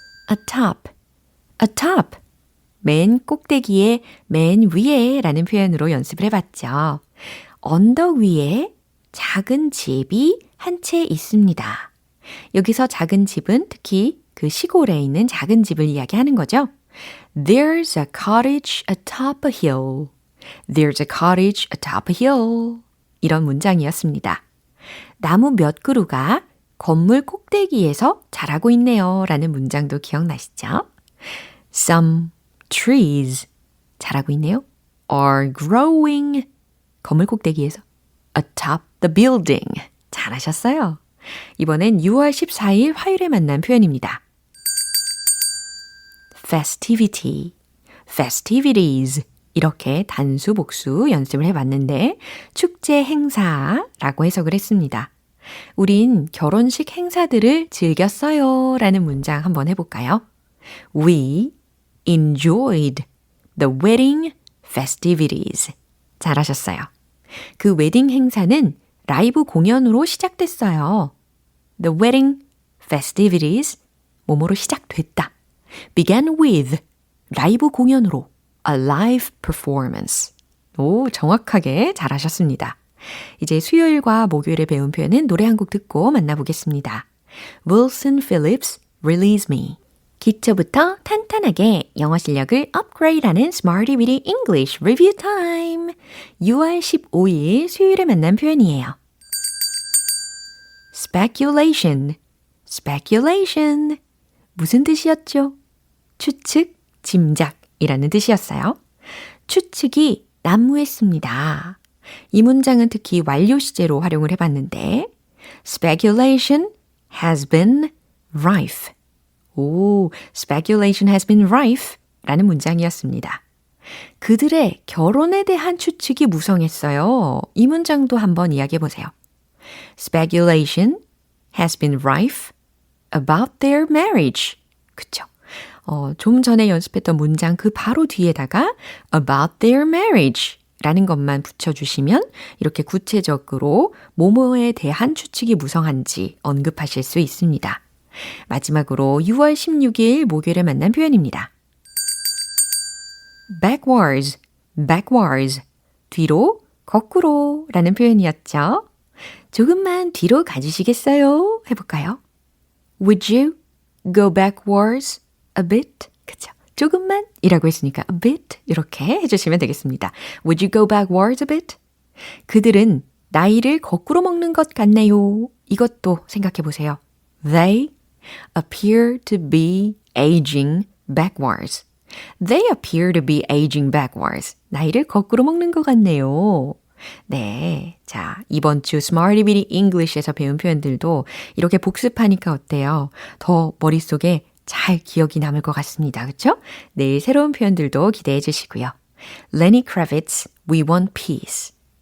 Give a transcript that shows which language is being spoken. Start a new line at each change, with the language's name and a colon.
English: atop, atop.
Korean: 맨 꼭대기에, 맨 위에 라는 표현으로 연습을 해봤죠. 언덕 위에 작은 집이 한 채 있습니다. 여기서 작은 집은 특히 그 시골에 있는 작은 집을 이야기하는 거죠.
English: There's a cottage atop a hill. There's a cottage atop a hill.
Korean: 이런 문장이었습니다. 나무 몇 그루가 건물 꼭대기에서 자라고 있네요. 라는 문장도 기억나시죠?
English: Some trees
Korean: 자라고 있네요.
English: Are growing
Korean: 건물 꼭대기에서
English: atop the building.
Korean: 잘하셨어요. 이번엔 6월 14일 화요일에 만난 표현입니다. festivity, festivities 이렇게 단수 복수 연습을 해봤는데 축제 행사라고 해석을 했습니다. 우린 결혼식 행사들을 즐겼어요 라는 문장 한번 해볼까요?
English: We enjoyed the wedding festivities.
Korean: 잘하셨어요. 그 웨딩 행사는 라이브 공연으로 시작됐어요.
English: The wedding festivities
Korean: 뭐뭐로 시작됐다.
English: began with
Korean: 라이브 공연으로
English: a live performance.
Korean: 오, 정확하게 잘하셨습니다. 이제 수요일과 목요일에 배운 표현은 노래 한 곡 듣고 만나보겠습니다. Wilson Phillips, Release Me. 기초부터 탄탄하게 영어 실력을 업그레이드하는 Smarty Bitty English Review Time. 6월 15일 수요일에 만난 표현이에요.
English: Speculation, speculation.
Korean: 무슨 뜻이었죠? 추측, 짐작이라는 뜻이었어요. 추측이 난무했습니다. 이 문장은 특히 완료 시제로 활용을 해봤는데
English: Speculation has been rife.
Korean: 오,
English: speculation has been rife
Korean: 라는 문장이었습니다. 그들의 결혼에 대한 추측이 무성했어요. 이 문장도 한번 이야기해 보세요.
English: Speculation has been rife about their marriage.
Korean: 그쵸? 좀 전에 연습했던 문장 그 바로 뒤에다가
English: about their marriage
Korean: 라는 것만 붙여주시면 이렇게 구체적으로 뭐뭐에 대한 추측이 무성한지 언급하실 수 있습니다. 마지막으로 6월 16일 목요일에 만난 표현입니다.
English: backwards, backwards.
Korean: 뒤로, 거꾸로 라는 표현이었죠. 조금만 뒤로 가주시겠어요? 해볼까요?
English: Would you go backwards a bit?
Korean: 그쵸? 조금만 이라고 했으니까 a bit 이렇게 해주시면 되겠습니다.
English: Would you go backwards a bit?
Korean: 그들은 나이를 거꾸로 먹는 것 같네요. 이것도 생각해 보세요.
English: They appear to be aging backwards. They appear to be aging backwards.
Korean: 나이를 거꾸로 먹는 것 같네요. 네, 자 이번 주 Smarty Bitty English에서 배운 표현들도 이렇게 복습하니까 어때요? 더 머릿속에 잘 기억이 남을 것 같습니다. 그렇죠? 내일 새로운 표현들도 기대해 주시고요. Lenny Kravitz, We Want Peace.